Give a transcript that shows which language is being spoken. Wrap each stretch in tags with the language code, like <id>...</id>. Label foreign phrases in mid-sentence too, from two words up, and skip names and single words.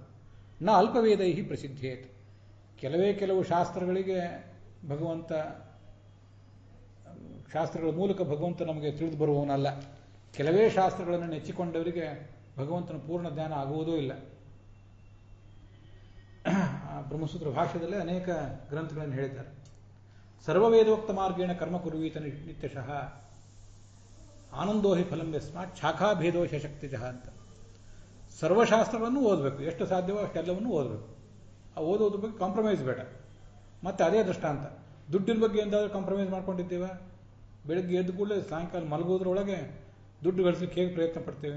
<sa>ನ ಅಲ್ಪವೇದೈ ಪ್ರಸಿದ್ಧೇತ್,</sa> <kn>ಕೆಲವು ಶಾಸ್ತ್ರಗಳಿಗೆ ಭಗವಂತ, ಶಾಸ್ತ್ರಗಳ ಮೂಲಕ ಭಗವಂತ ನಮಗೆ ತಿಳಿದು ಬರುವವನಲ್ಲ. ಕೆಲವೇ ಶಾಸ್ತ್ರಗಳನ್ನು ನೆಚ್ಚಿಕೊಂಡವರಿಗೆ ಭಗವಂತನ ಪೂರ್ಣ ಜ್ಞಾನ ಆಗುವುದೂ ಇಲ್ಲ. ಬ್ರಹ್ಮಸೂತ್ರ ಭಾಷ್ಯದಲ್ಲೇ ಅನೇಕ ಗ್ರಂಥಗಳನ್ನು ಹೇಳಿದ್ದಾರೆ.</kn> <sa>ಸರ್ವವೇದೋಕ್ತ ಮಾರ್ಗೇಣ ಕರ್ಮ ಕುರ್ವೀತ ನಿತ್ಯಶಃ ಆನಂದೋ ಹಿ ಫಲಂ ಯಸ್ಮಾತ್ ಶಾಖಾಭೇದೋ ಶಕ್ತಿಜಃ ಅಂತ.</sa> <kn>ಸರ್ವಶಾಸ್ತ್ರಗಳನ್ನು ಓದಬೇಕು, ಎಷ್ಟು ಸಾಧ್ಯವೋ ಅಷ್ಟೆಲ್ಲವನ್ನು ಓದಬೇಕು. ಆ ಓದೋದ್ರ ಬಗ್ಗೆ ಕಾಂಪ್ರಮೈಸ್ ಬೇಡ. ಮತ್ತು ಅದೇ ದೃಷ್ಟಾಂತ, ದುಡ್ಡಿನ ಬಗ್ಗೆ ಎಂದಾದರೂ ಕಾಂಪ್ರಮೈಸ್ ಮಾಡ್ಕೊಂಡಿದ್ದೀವ? ಬೆಳಗ್ಗೆ ಎದ್ದು ಕೂಡಲೇ ಸಾಯಂಕಾಲ ಮಲಗೋದ್ರೊಳಗೆ ದುಡ್ಡು ಗಳಿಸಲಿಕ್ಕೆ ಹೇಗೆ ಪ್ರಯತ್ನ ಪಡ್ತೇವೆ?</kn>